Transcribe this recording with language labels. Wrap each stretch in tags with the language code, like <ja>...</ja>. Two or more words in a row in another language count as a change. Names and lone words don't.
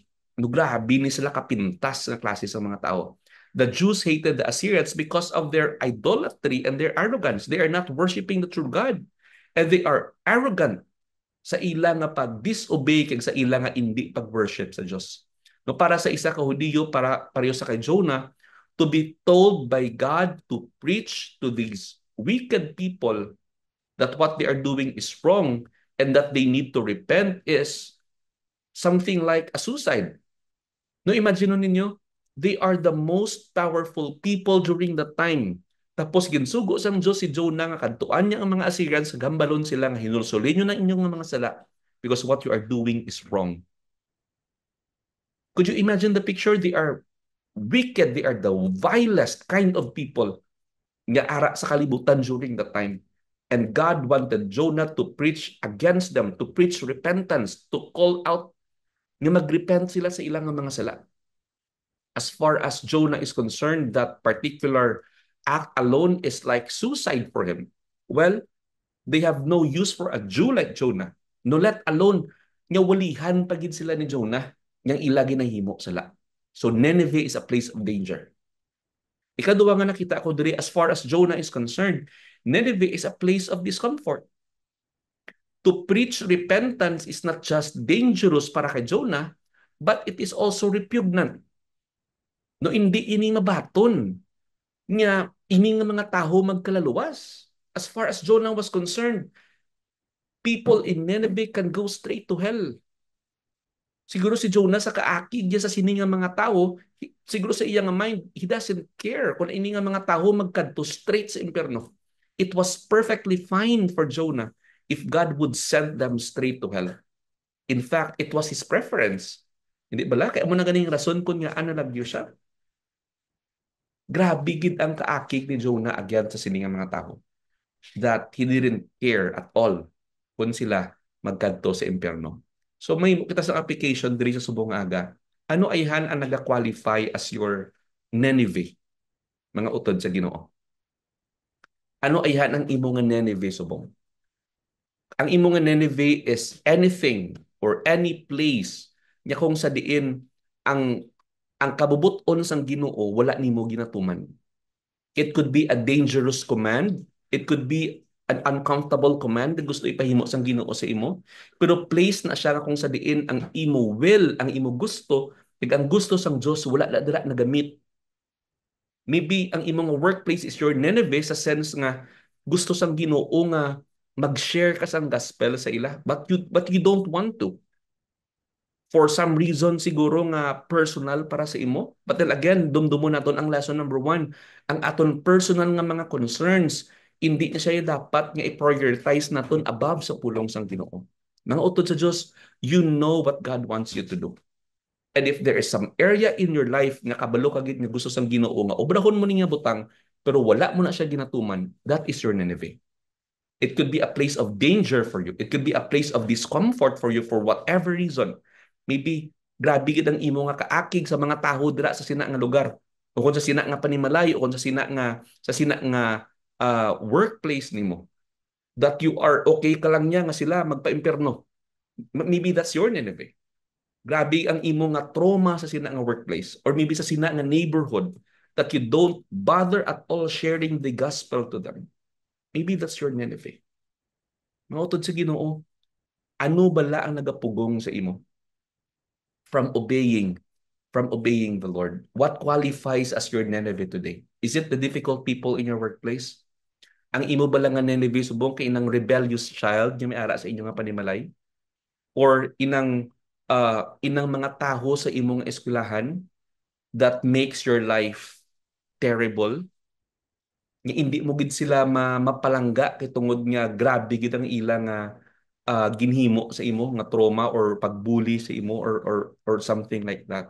<hil>No grabe ni sila kapintas na klase sa mga tao.</hil> <en>The Jews hated the Assyrians because of their idolatry and their arrogance. They are not worshiping the true God. And they are arrogant</en> <hil>sa ilang nga pag-disobey kag sa ilang nga hindi pag-worship sa Diyos. No, para sa isa ka Hudiyo, para pareho sa kay Jonah,</hil> <en>to be told by God to preach to these wicked people that what they are doing is wrong and that they need to repent is something like a suicide. No, imagine ninyo, they are the most powerful people during the time.</en> <hil>Tapos ginsugo sa Diyos si Jonah nga kadtuan niya ang mga Assyrians, gambalon sila nga hinulsulin nyo na inyong mga sala</hil> <en>because what you are doing is wrong. Could you imagine the picture? They are wicked. They are the vilest kind of people</en> <hil>nga ara sa kalibutan</hil> <en>during that time. And God wanted Jonah to preach against them, to preach repentance, to call out</en> <hil>nga magrepent sila sa ilang mga sala.</hil> <en>As far as Jonah is concerned, that particular act alone is like suicide for him. Well, they have no use for a Jew like Jonah.</en> <hil>No,</hil> <en>let alone</en> <hil>nga walihan pagid sila ni Jonah nga ilagi na himo sala.</hil> <en>So Nineveh is a place of danger.</en> <hil>Ikaduwa nga nakita ko diri,</hil> <en>as far as Jonah is concerned, Nineveh is a place of discomfort. To preach repentance is not just dangerous</en> <hil>para kay Jonah,</hil> <en>but it is also repugnant.</en> <hil>No, hindi ini mabaton nga ini nga mga taho magkalaluwas.</hil> <en>As far as Jonah was concerned, people in Nineveh can go straight to hell.</en> <hil>Siguro si Jonah sa kaakig niya sa sini nga mga tao, siguro sa iyang mind,</hil> <en>he doesn't care</en> <hil>kung ini nga mga tao magkadto straight sa impyerno.</hil> <en>It was perfectly fine for Jonah if God would send them straight to hell. In fact, it was his preference.</en> <hil>Hindi bala? Kaya mo na ganing rason kung nga ano lagyo siya. Grabe gid ang kaakig ni Jonah again sa sini nga mga tao.</hil> <en>That he didn't care at all</en> <hil>kung sila magkadto sa impyerno. So may kita sa application diri sa subong aga. Ano ayhan ang naga-qualify</hil> <en>as your Nineveh?</en> <hil>Mga utod sa Ginoo. Ano ayhan ang imo nga Nineveh subong? Ang imo nga Nineveh</hil> <en>is anything or any place</en> <hil>nya kung sa diin ang kabubuton sang Ginoo wala nimo ginatuman.</hil> <en>It could be a dangerous command. It could be an uncomfortable command</en> <hil>na gusto ipahimo sang Ginoo sa imo. Pero place na siya kung sa diin ang imo will, ang imo gusto, ug ang gusto sang Dios wala na dira nagamit. Maybe ang imong workplace</hil> <en>is your Nineveh</en> <hil>sa sense nga gusto sang Ginoo nga mag-share ka sang gospel sa ila,</hil> <en>but you don't want to. For some reason</en> <hil>siguro nga personal para sa imo.</hil> <en>But then again,</en> <hil>dumdumo naton ang lesson number 1. Ang aton personal nga mga concerns, hindi na siya dapat nga i-prioritize naton above sa pulong sang Ginoo. Mga utod sa Dios,</hil> <en>you know what God wants you to do. And if there is some area in your life</en> <hil>nga kabalo kagid nga gusto sang Ginoo nga obrahon mo ni nga butang pero wala mo na siya ginatuman,</hil> <en>that is your Nineveh. It could be a place of danger for you. It could be a place of discomfort for you for whatever reason.</en> <hil>Maybe grabe gid ang imo nga kaakig sa mga taho dira sa sina nga lugar. O kung sa sina nga panimalay o kung sa sina nga workplace nimo.</hil> <en>That you are okay</en> <hil>ka lang niya nga sila magpa-impyerno.</hil> <en>Maybe that's your Nineveh.</en> <hil>Grabe ang imo nga trauma sa sina nga workplace or maybe sa sina nga neighborhood</hil> <en>that you don't bother at all sharing the gospel to them. Maybe that's your Nineveh.</en> <hil>Mautod sa Ginoo, ano bala ang nagapugong sa imo</hil> <en>from obeying the Lord? What qualifies as your Nineveh today? Is it the difficult people in your workplace?</en> <hil>Ang imo bala nga Nineveh subong kay inang rebellious child nga may ara sa inyo nga panimalay? Or inang mga taho sa imong eskwelahan</hil> <en>that makes your life terrible?</en> <hil>Nga hindi mo gid sila mapalangga kay tungod nga grabe gid ang ilang ginhimo sa imo nga trauma or pagbully sa imo</hil> <en>or something like that.</en>